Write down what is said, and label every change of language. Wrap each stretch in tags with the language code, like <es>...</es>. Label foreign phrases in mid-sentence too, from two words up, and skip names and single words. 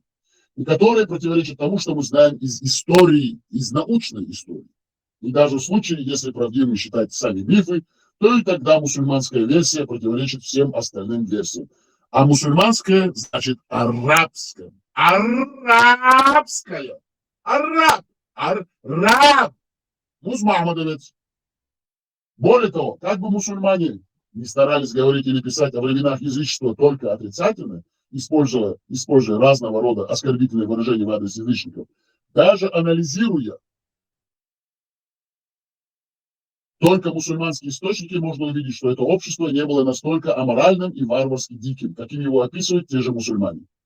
<ru>И которые противоречат тому, что мы знаем из истории, из научной истории. И даже в случае, если правдивыми считать сами мифы, то и тогда мусульманская версия противоречит всем остальным версиям. А мусульманская значит арабская. Арабская. Араб. Араб. Мусмахмадовец. Более того, как бы мусульмане не старались говорить или писать о временах язычества только отрицательно, используя разного рода оскорбительные выражения в адрес язычников, даже анализируя только мусульманские источники, можно увидеть, что это общество не было настолько аморальным и варварски диким, каким его описывают те же мусульмане.</ru>